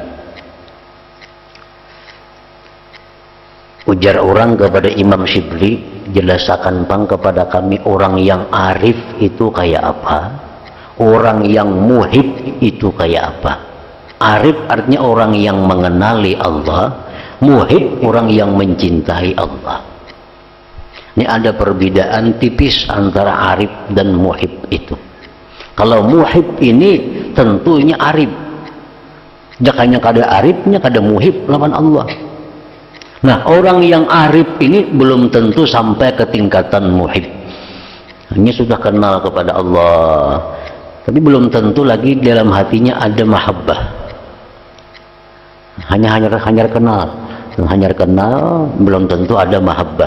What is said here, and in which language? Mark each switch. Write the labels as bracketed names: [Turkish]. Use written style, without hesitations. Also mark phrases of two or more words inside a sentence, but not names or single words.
[Indonesian] Ujar orang kepada Imam Syibli, jelaskan bang kepada kami orang yang arif itu kayak apa, orang yang muhib itu kayak apa. Arif artinya orang yang mengenali Allah, muhib orang yang mencintai Allah. Ini ada perbedaan tipis antara arif dan muhib itu. Kalau muhib ini tentunya arif. Jakanya kada arifnya kada muhib lawan Allah. Nah, orang yang arif ini belum tentu sampai ke tingkatan muhib. Hanya sudah kenal kepada Allah, tapi belum tentu lagi dalam hatinya ada mahabbah. Hanya kenal, belum tentu ada mahabbah.